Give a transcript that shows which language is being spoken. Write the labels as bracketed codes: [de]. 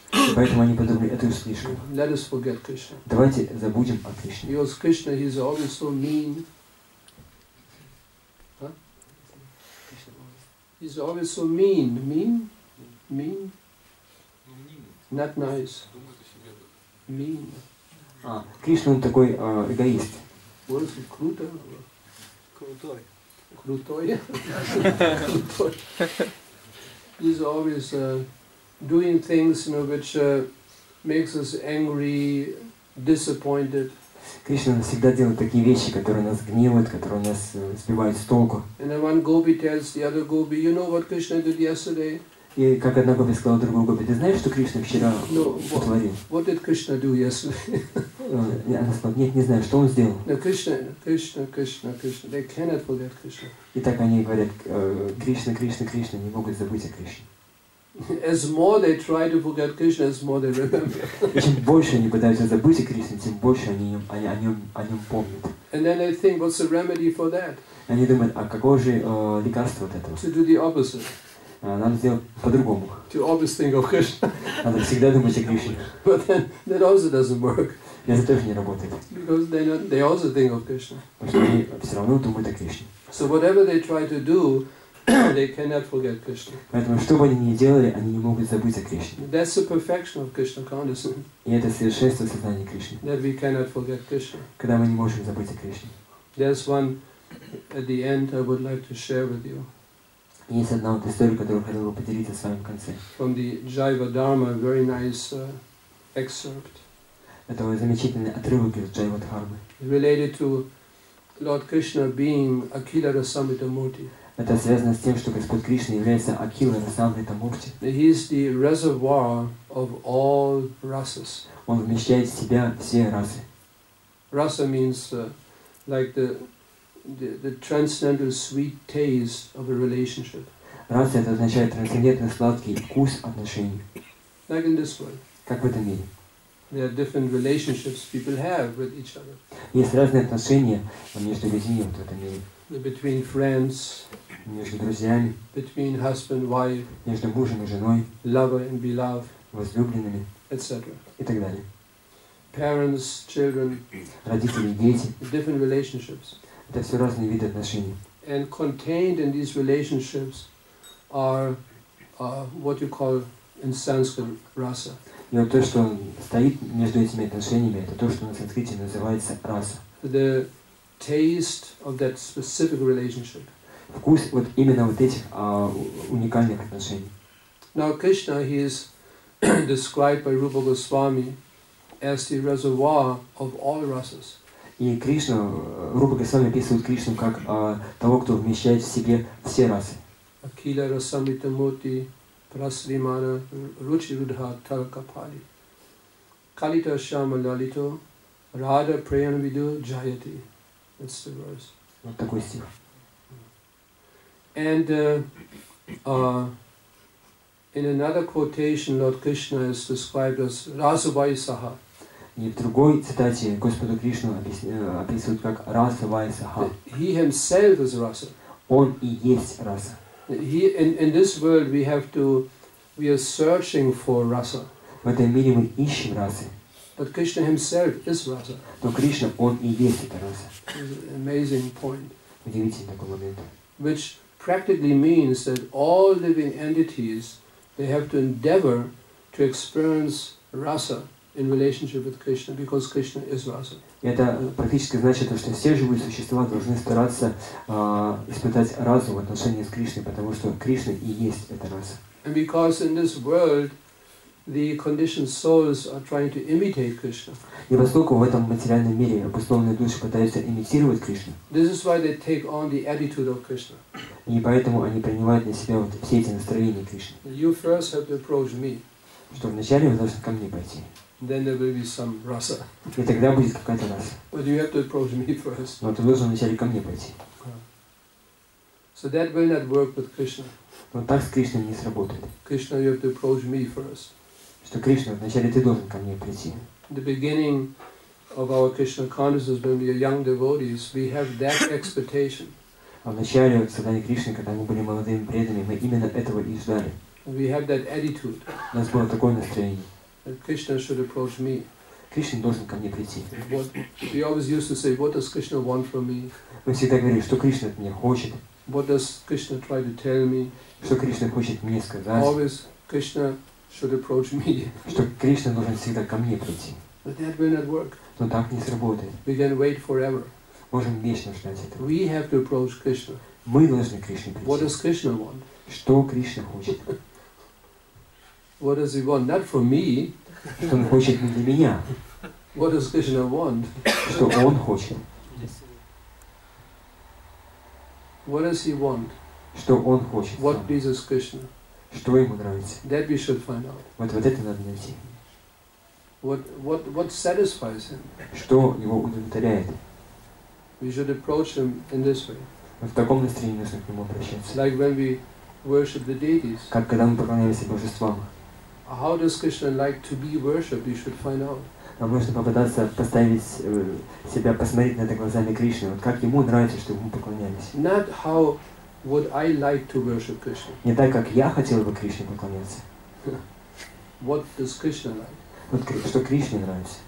[ru] И поэтому они подумали, это уж слишком. [en] Let us forget Krishna. [ru] Давайте забудем о Кришне. [en] Because Krishna, he's always so mean. Huh? He's always so mean. Mean? Not nice. Mean. [ru] Кришна, он такой эгоист. [en] What is it? Kruta? [ru] Крутой. Krutoy? Krutoy. [en] He's always doing things, which makes us angry, disappointed. [ru] Кришна всегда делает такие вещи, которые нас гневают, которые нас сбивают с толку. [en] And then one gopi tells the other gopi, you know what Krishna did yesterday? [ru] И как одна гопи сказала другой гопи, ты знаешь, что Кришна вчера сотворил? [en] What did Krishna do yesterday? [ru] Она сказала, нет, не знаю, что он сделал. [en] No, Krishna. They cannot forget Krishna. [ru] И так они говорят, Кришна, не могут забыть о Кришне. [en] As more they try to forget Krishna, as more they remember. [ru] И чем больше они пытаются забыть о Кришне, тем больше они о нем помнят. [en] And then they think, what's the remedy for that? [ru] Они думают, а какое же лекарство от этого? [en] To do the opposite. [ru] Надо сделать по-другому. [en] To always think of Krishna. [ru] Надо всегда думать о Кришне. [en] But then that also doesn't work. [ru] Это тоже не работает. [en] Because they also think of Krishna. [ru] Потому что они все равно думают о Кришне. [en] So whatever they try to do, they cannot forget Krishna. [ru] Поэтому, что бы они ни делали, они не могут забыть о Кришне. [en] That's the perfection of Krishna consciousness. [ru] И это совершенство сознания Кришны. [en] That we cannot forget Krishna. [ru] Когда мы не можем забыть о Кришне. [en] There's one at the end I would like to share with you. [ru] Есть одна вот история, которую хотел бы поделиться с вами в конце. [en] From the Jaiva Dharma, very nice excerpt. [ru] Это замечательный отрывок из Джайва Дхармы. [en] Related to Lord Krishna being Akila Rasamrita Murti. [ru] Это связано с тем, что Господь Кришна является Акилой Расамритамурти. [en] He is the reservoir of all rasas. [ru] Он вмещает в себя все расы. [en] Rasa means like the transcendental sweet taste of a relationship. [ru] Раса это означает трансцендентный сладкий вкус отношений. [en] Like in this world. [ru] Как в этом мире. [en] There are different relationships people have with each other. [ru] Есть разные отношения между людьми в этом мире. [en] Between friends, [ru] между друзьями, [en] between husband and wife, [ru] между мужем и женой, [en] lover and beloved, [ru] возлюбленными, [en] etc. [ru] и так далее. [en] Parents, children, [ru] родители и дети. [en] Different relationships. [ru] Это все разные виды отношений. [en] And contained in these relationships are what you call in Sanskrit rasa. [ru] И вот то, что стоит между этими отношениями, это то, что на санскрите называется раса. [en] The taste of that specific relationship. [ru] Вкус вот именно вот этих уникальных отношений. [en] Now Krishna, he is described by Rupa Goswami as the reservoir of all rasas. [ru] И Кришну, Рупа Госвами описывает Кришну как того, кто вмещает в себе все расы. [sa] Akila rasamrita murti prasrimana ruchirudha talkapali kalita shama lalito radha prayanavidu jayati. [en] That's the verse. [ru] Вот такой стих. [en] And in another quotation, Lord Krishna is described as Rasavaisaha. [ru] И в другой цитате Господу Кришну описывают как раса Вайсаха. [en] He himself is rasa. [ru] Он и есть раса. [en] In this world we are searching for rasa. [ru] В этом мире мы ищем расы. [en] But Krishna himself is rasa. [ru] Но Кришна, он и есть эта раса. [en] It's an amazing point. [ru] Удивительный такой момент. [en] Which practically means that all living entities, they have to endeavor to experience rasa in relationship with Krishna, because Krishna is rasa. [ru] Это практически значит, что все живые существа должны стараться испытать расу в отношении с Кришной, потому что Кришна и есть эта раса. [en] And because in this world the conditioned souls are trying to imitate Krishna. [ru] И поскольку в этом материальном мире обусловленные души пытаются имитировать Кришну, [en] this is why they take on the attitude of Krishna. [ru] И поэтому они принимают на себя вот все эти настроения Кришны. [en] You first have to approach me. [ru] Что вначале вы должны ко мне пойти. [en] Then there will be some rasa. [ru] И тогда будет какая-то раса. [en] But you have to approach me first. [ru] Но ты должен вначале ко мне пойти. [en] So that will not work with Krishna. [ru] Но так с Кришной не сработает. [en] Krishna, you have to approach me first. [ru] Что Кришна, вначале ты должен ко мне прийти. [en] The beginning of our Krishna consciousness, when we are young devotees, we have that expectation. [ru] А в начале создания Кришны, когда мы были молодыми преданными, мы именно этого и ждали. [en] We have that attitude. [ru] У нас было такое настроение. [en] That Krishna should approach me. [ru] Кришна должен ко мне прийти. [en] We always used to say, what does Krishna want from me? [ru] Мы всегда говорили, что Кришна от меня хочет. [en] What does Krishna try to tell me? [ru] Что Кришна хочет мне сказать. [en] Always Krishna should approach me. [ru] Что Кришна должен всегда ко мне прийти. [en] But that will not work. [ru] Но так не сработает. [en] We can wait forever. [ru] Можем вечно ждать этого. [en] We have to approach Krishna. [ru] Мы должны к Кришне [en] What [ru] прийти. [en] does Krishna want? [ru] Что Кришна хочет? [en] What does he want? Not for me. [ru] Что он хочет не для меня. [en] What does Krishna want? [ru] Что он хочет. [en] What does he want? [ru] Что он хочет. [en] What pleases Krishna? [ru] Что ему нравится. [en] That we should find out. [ru] Вот это надо найти. [en] What satisfies him? [ru] Что его удовлетворяет. [en] We should approach him in this way. [ru] В таком настроении нужно к нему обращаться. [en] Like when we worship the deities. [ru] Как когда мы поклоняемся божествам. [en] How does Krishna like to be worshipped? We should find out. [ru] Нам нужно попытаться поставить себя, посмотреть на это глазами Кришны. Вот как ему нравится, чтобы ему поклонялись. [en] Not how would I like to worship Krishna. [ru] Не так, как я хотел бы Кришне поклоняться. [en] What does Krishna like? [ru] Вот что Кришне нравится.